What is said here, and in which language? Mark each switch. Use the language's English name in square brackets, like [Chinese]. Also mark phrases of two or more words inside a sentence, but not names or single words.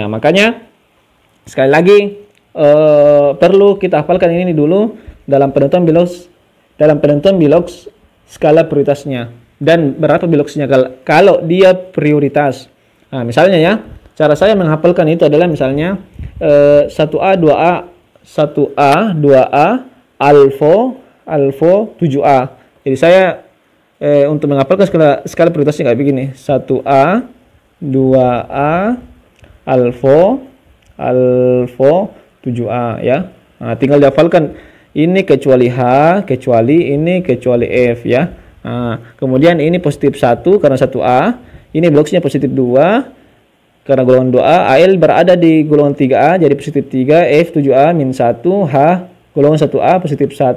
[Indonesian] Makanya sekali lagi perlu kita hafalkan ini dulu dalam penentuan biloks skala prioritasnya dan berapa biloksinya kalau dia prioritas. Nah, misalnya ya, cara saya menghafalkan itu adalah misalnya 1A, 2A, 1A, 2A, alfa 7A. Jadi saya untuk menghafalkan skala prioritasnya kayak begini. 1A, 2A, alfa 7A ya. Nah, tinggal dihafalkan ini kecuali H, kecuali ini kecuali F ya. Nah, kemudian ini positif 1 karena 1A. Ini biloksinya positif 2 karena golongan 2A. Al berada di golongan 3A jadi positif 3. F 7A -1. H golongan 1A positif 1.